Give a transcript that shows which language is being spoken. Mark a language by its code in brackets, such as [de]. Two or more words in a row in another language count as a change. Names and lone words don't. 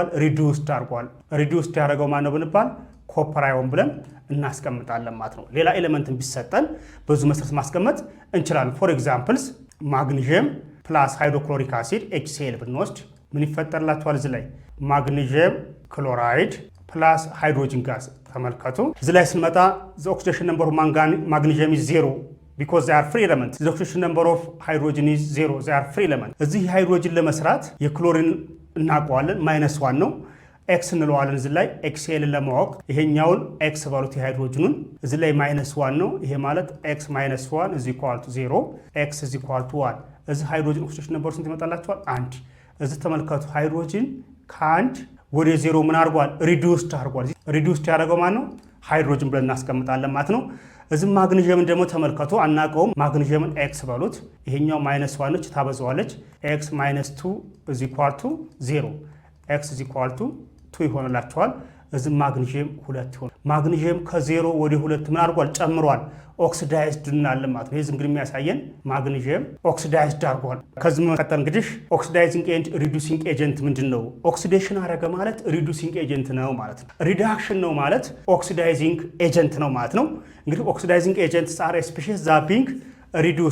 [am] ሪዱስድ አድርጓል። ሪዱስድ ያደረገው ማን ነው ብንባል [en] copper ion [am] ብለን እናስቀምጣለን ማለት ነው። ሌላ ኤሌመንትን ቢሰጠን በዙ መሰረት ማስቀመጥ እንችላለን። [en] for examples magnesium plus hydrochloric acid [am] HCl ብንወስድ ምን ይፈጠርላቸዋል? እዚህ ላይ [en] magnesium chloride plus hydrogen gas [am] ተመልከቱ። እዚህ ላይ ስንመጣ [en] the oxidation number of magnesium is 0 because they are free element. The oxidation number of hydrogen is 0. They are free element. [am] እዚህ ሃይድሮጅን ለመስራት የክሎሪን እናውቀዋለን -1 ነው። ኤክስ እንለዋለን እዚህ ላይ ኤክስኤልን ለማወቅ ይሄኛውን ኤክስ ባሉት የሃይድሮጅኑን እዚህ ላይ -1 ነው። ይሄ ማለት ኤክስ -1 [en] is equal to [am] 0 ኤክስ [en] is equal to [am] 1። እዚህ ሃይድሮጅን [en] oxidation number [am] ስንት ይመጣላችኋል? 1። እዚህ ተመልከቱ ሃይድሮጅን ከ1 ወደ 0 ምን አድርጓል? ሪዱስድ አድርጓል። ሪዱስድ ያደረገው ማን ነው? ሃይድሮጅን ብለን እናስቀምጣለን ማለት ነው። እዚህ ማግኒዥየምን ደግሞ ተመልከቱ፣ አናውቀውም። ማግኒዥየምን ኤክስ በሉት፣ ይሄኛው -1 ነች ታበዛዋለች። ኤክስ -2 [en] is equal to [am] 0 ኤክስ [en] is equal to [am] 2 ይሆንላቸዋል። እዚህ ማግኒዥየም 2 ይሆን። ማግኒዥየም ከ0 ወደ 2 ምን አድርጓል? ጨምሯል። ኦክሲዳይዝድ እናለን ማለት ነው። ይሄ እንግዲህ የሚያሳየን ማግኒዥየም ኦክሲዳይዝድ አድርጓል። ከዚህ መቀጠል እንግዲህ [en] oxidizing and reducing agent [am] ምንድን ነው? ኦክሲዴሽን አረገ ማለት [en] reducing agent [am] ነው ማለት ነው። ሪዳክሽን ነው ማለት [en] oxidizing agent [am] ነው ማለት ነው። እንግዲህ [en] oxidizing agents are species that being reduce